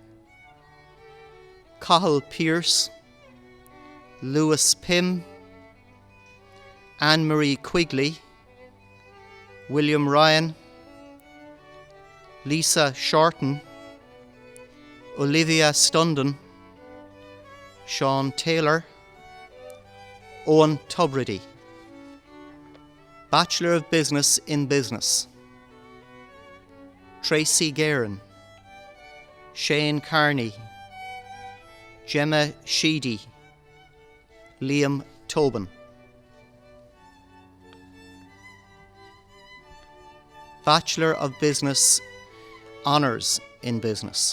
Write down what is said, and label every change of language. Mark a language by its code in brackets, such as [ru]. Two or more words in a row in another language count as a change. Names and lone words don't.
[en] Cathal Pearce, Lewis Pym, Anne-Marie Quigley, William Ryan, Lisa Shorten, Olivia Stundon, Sean Taylor, Owen Tubridy. Bachelor of Business in Business. Tracy Guerin, Shane Carney, Gemma Sheedy, Liam Tobin. Bachelor of Business Honours in Business.